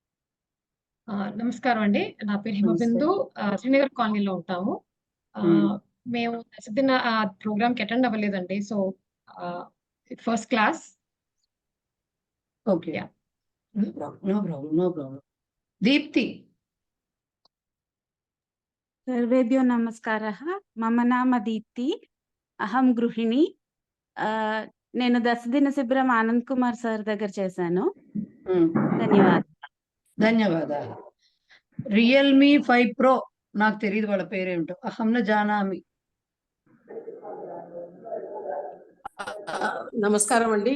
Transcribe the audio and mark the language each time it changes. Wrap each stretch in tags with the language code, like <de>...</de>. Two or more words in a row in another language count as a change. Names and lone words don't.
<te>నమస్కారం అండి, నా పేరు హిమబిందు. శ్రీనగర్ కాలనీలో ఉంటాము. మేము దశదిన ప్రోగ్రామ్ కి అటెండ్ అవ్వలేదండి.</te> <en>So first class. Okay. No problem. No problem. No problem.</en> <te>దీప్తి.</te> <sa>सर्वेभ्यो नमस्कारः. मम नाम दीप्ति. అహం గృహిణి.</sa> <te>నేను దశదిన శిబిరం ఆనంద్ కుమార్ సార్ దగ్గర చేశాను. ధన్యవాదాలు. ధన్యవాదాలు. రియల్మీ 5 Pro నాకు తెలియదు వాళ్ళ పేరేమిటో.</te> <sa>అహంన జానామి.</sa> <te>నమస్కారం అండి.</te>